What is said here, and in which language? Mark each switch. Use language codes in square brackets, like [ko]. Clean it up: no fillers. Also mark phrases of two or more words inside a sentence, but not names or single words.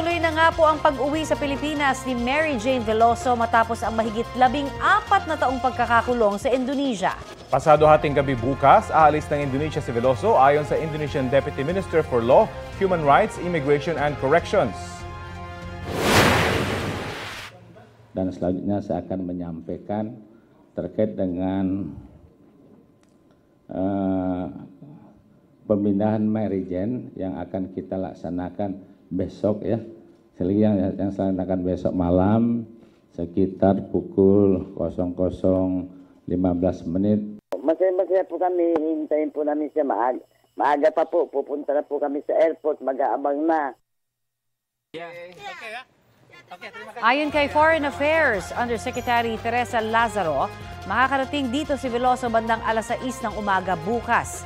[tl] na nga po ang pag-uwi sa Pilipinas ni Mary Jane Veloso matapos ang mahigit 14 na taong pagkakakulong sa Indonesia. Pasado hating gabi bukas, aalis ng Indonesia si Veloso ayon sa [en] Indonesian Deputy Minister for Law, Human Rights, Immigration and Corrections. [id] Dan selanjutnya saya akan menyampaikan terkait dengan pemindahan Mary Jane yang akan kita laksanakan besok ya. Yang laksanakan besok malam sekitar pukul 00.15 menit. [tl] Masaya po kami, hintayin po namin siya maaga pa po. Pupunta na po kami sa airport, mag-aabang na. Ayon kay [en] Foreign Affairs Undersecretary [tl] Teresa Lazaro, makakarating dito si Veloso bandang alas 6 ng umaga bukas.